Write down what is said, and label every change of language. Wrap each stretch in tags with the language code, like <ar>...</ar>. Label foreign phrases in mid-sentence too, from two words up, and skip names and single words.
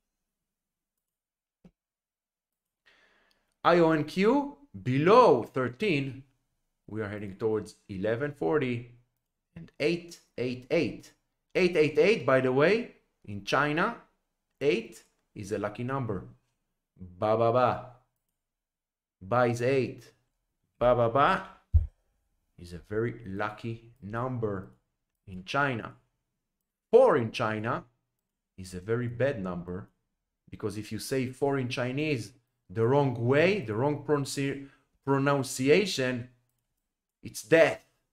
<en>IONQ, below 13. We are heading towards 1140 and 888. 888, by the way, in China, 8 is a lucky number.</en> <zh>八八八.</zh> <en>Ba is 8.</en> <zh>八八八</zh> <en>is a very lucky number in China. 4 in China is a very bad number, because if you say 4 in Chinese the wrong way, the wrong pronunciation, it's death.</en>